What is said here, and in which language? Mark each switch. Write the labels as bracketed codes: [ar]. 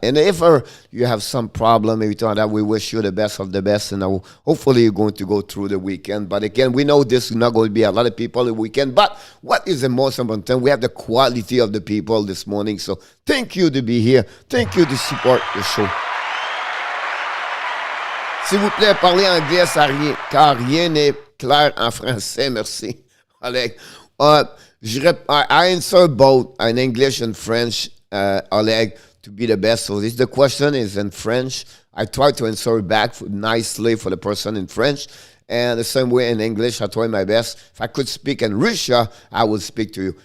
[en] And if you have some problem, maybe that, we wish you the best of the best, and hopefully you're going to go through the weekend. But again, we know this is not going to be a lot of people the weekend, but what is the most important thing? We have the quality of the people this morning, so thank you to be here. Thank you to support the show. [fr] S'il vous plaît, parlez anglais, car rien n'est clair en français. Merci, Oleg. [en] I answer both in English and French, Oleg, to be the best. So this the question is in French. I try to answer it back nicely for the person in French. And the same way in English, I try my best. If I could speak in Russia, I would speak to you.